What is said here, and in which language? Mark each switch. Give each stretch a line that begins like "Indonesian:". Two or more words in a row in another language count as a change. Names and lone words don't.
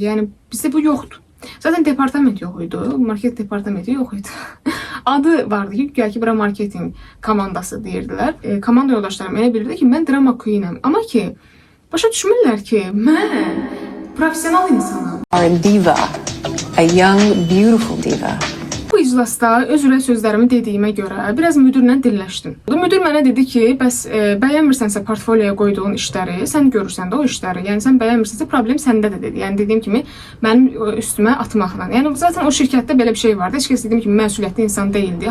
Azerbaijani: Yəni, bizdə bu yoxdur. Zaten departament yox idi, market departamenti yox idi. Adı vardı ki, güya ki, bura marketing komandası deyirdilər. Komanda yoldaşlarım elə bilirdi ki, mən
English: drama queenəm.
Azerbaijani: Amma ki, başa düşmürlər ki, mən profesional insanım.
English: A diva, a young, beautiful diva.
Azerbaijani: Bu iclasda öz ürək sözlərimi dediyimə görə biraz müdirlə dilləşdim. Müdir mənə dedi ki, bəs bəyənmirsənsə portfolyoya qoyduğun işləri, sən görürsən də o işləri. Yəni sən bəyənmirsənsə problem səndə də dedi. Yəni dediyim kimi mənim üstümə atmaqla. Yəni zaten o şirkətdə belə bir şey vardı. Heç kəs dediyim kimi məsuliyyətli insan deyildi.